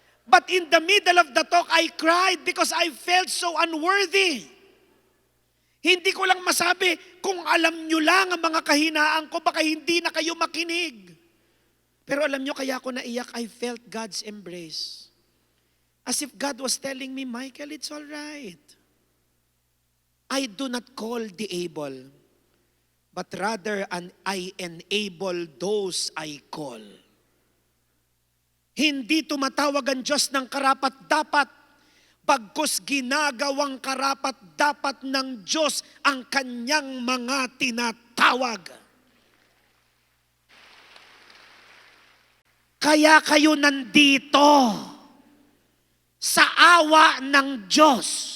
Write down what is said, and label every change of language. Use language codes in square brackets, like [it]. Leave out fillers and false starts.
[en] But in the middle of the talk, I cried because I felt so unworthy. [tl] Hindi ko lang masabi, kung alam nyo lang ang mga kahinaan ko, baka hindi na kayo makinig. Pero alam nyo, kaya ako naiyak, [en] I felt God's embrace. As if God was telling me, Michael, it's all right. I do not call the able, but rather I enable those I call. [tl] Hindi tumatawag ang Diyos ng karapat-dapat, bagkus ginagawang karapat-dapat ng Diyos ang kanyang mga tinatawag. Kaya kayo nandito sa awa ng Diyos.